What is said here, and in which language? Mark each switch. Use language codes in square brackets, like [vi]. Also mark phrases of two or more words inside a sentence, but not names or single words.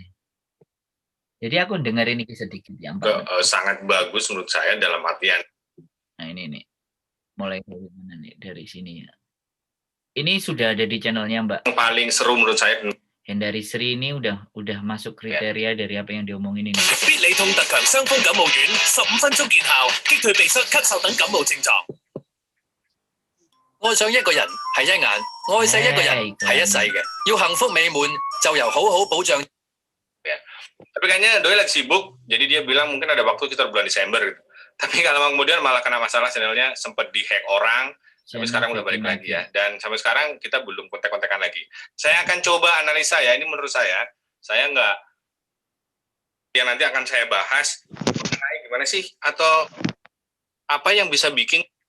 [id] Jadi aku dengerin ini sedikit ya, Mbak. Sangat bagus menurut saya dalam artian. Nah ini nih, mulai dari mana nih? Dari sini ya. Ini sudah ada di channelnya Mbak. Yang paling seru menurut saya. Yang dari Sri ini udah masuk kriteria dari apa yang diomongin ini. [yue] 必理痛特強傷風感冒丸，15分鐘見效，擊退鼻塞、咳嗽等感冒症狀。愛上一個人係一眼，愛錫一個人係一世嘅。要幸福美滿，就由好好保障。 [id] Tapi kayaknya Doi lagi sibuk, jadi dia bilang mungkin ada waktu sekitar bulan Desember gitu. Tapi kalau kemudian malah kena masalah channelnya sempat dihack orang, sampai sekarang udah balik lagi ya. Dan sampai sekarang kita belum kontak-kontakan lagi. Saya akan coba analisa ya, ini menurut saya nggak, ya nanti akan saya bahas gimana sih, atau apa yang bisa bikin